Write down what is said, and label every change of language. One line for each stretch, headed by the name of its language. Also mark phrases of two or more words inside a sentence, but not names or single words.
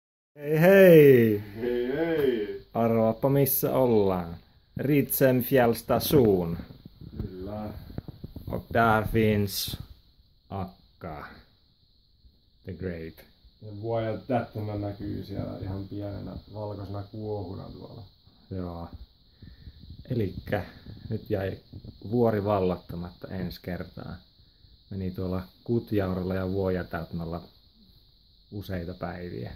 Finnish: Hei hei! Hei hei! Arvaappa missä ollaan. Ritsenfjäll station. Kyllä.
Swedish: Och där finns Akka.
English: The Great.
Finnish: Ja vuoja tättönä näkyy siellä ihan pienenä valkoisena kuohuna tuolla. Joo. Elikkä nyt jäi vuori vallattamatta ensi kertaa. Meni tuolla Kutjaurilla ja Vuojatäytmällä useita päiviä.